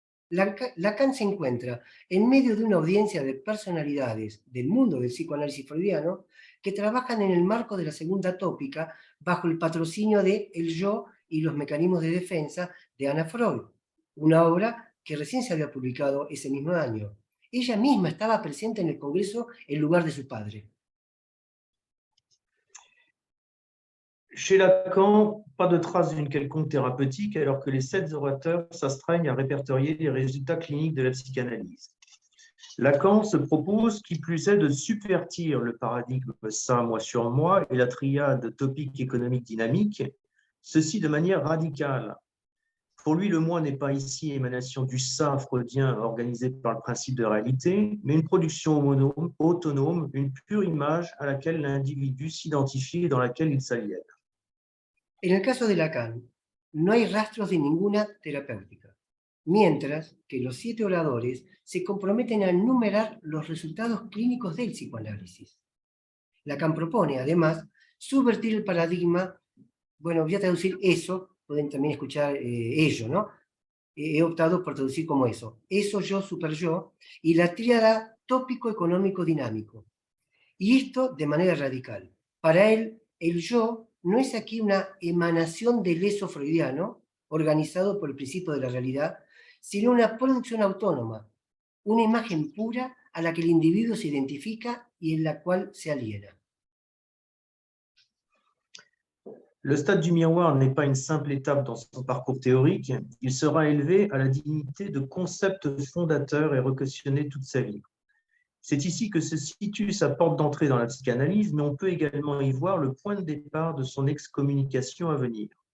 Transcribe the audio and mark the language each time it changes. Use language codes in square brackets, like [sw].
[es] Lacan se encuentra en medio de una audiencia de personalidades del mundo del psicoanálisis freudiano que trabajan en el marco de la segunda tópica bajo el patrocinio de El yo y los mecanismos de defensa de Anna Freud, una obra que recién se había publicado ese mismo año. Ella misma estaba presente en el Congreso en lugar de su padre. [fr] Chez Lacan, pas de trace d'une quelconque thérapeutique, alors que les 7 orateurs s'astreignent à répertorier les résultats cliniques de la psychanalyse. Lacan se propose, qui plus est, de subvertir le paradigme ça, moi sur moi et la triade topique économique dynamique, ceci de manière radicale. Pour lui, le moi n'est pas ici émanation du ça freudien organisé par le principe de réalité, mais une production autonome, une pure image à laquelle l'individu s'identifie et dans laquelle il s'aliène. [es] En el caso de Lacan, no hay rastros de ninguna terapéutica, mientras que los 7 oradores se comprometen a enumerar los resultados clínicos del psicoanálisis. Lacan propone, además, subvertir el paradigma, bueno, voy a traducir eso, pueden también escuchar ello, ¿no? He optado por traducir como eso, yo, super yo, y la tríada tópico-económico-dinámico. Y esto de manera radical. Para él, el yo no es aquí una emanación del eso freudiano, organizado por el principio de la realidad, sino una producción autónoma, una imagen pura a la que el individuo se identifica y en la cual se aliena. [fr] Le stade du miroir n'est pas une simple étape dans son parcours théorique, il sera élevé à la dignité de concept fondateur et recautionné toute sa vie. C'est ici que se situe sa porte d'entrée dans la psychanalyse, mais on peut également y voir le point de départ de son excommunication à venir.